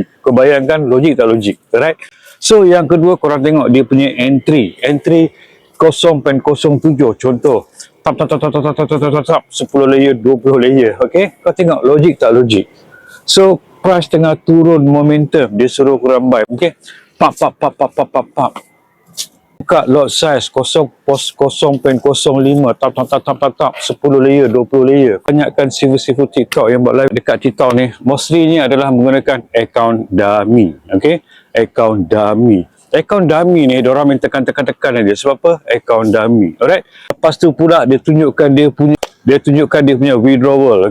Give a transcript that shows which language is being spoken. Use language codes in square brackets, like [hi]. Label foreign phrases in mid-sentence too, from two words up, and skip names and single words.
[ms] Kau bayangkan logik tak logik? [en] Alright? [ms] So yang kedua korang tengok dia punya entry. Entry 0.07 contoh. [en] Tap tap tap tap tap tap tap tap tap 10 layer, 20 layer. Okay? [ms] Kau tengok logik tak logik? So price tengah turun momentum, dia suruh korang buy. [en] Okay? Pap pap pap pap pap pap pap. Buka lot size 0.05 tap tap tap tap tap tap 10 layer 20 layer. [ms] Banyakkan sifu-sifu TikTok yang buat live dekat TikTok ni mostly ni adalah menggunakan [en] account dummy. Okey, account dummy. Account dummy [ms] ni diorang main tekan-tekan aja. Sebab apa? [en] Account dummy. Alright. [ms] Lepas tu pula dia tunjukkan dia punya withdrawal.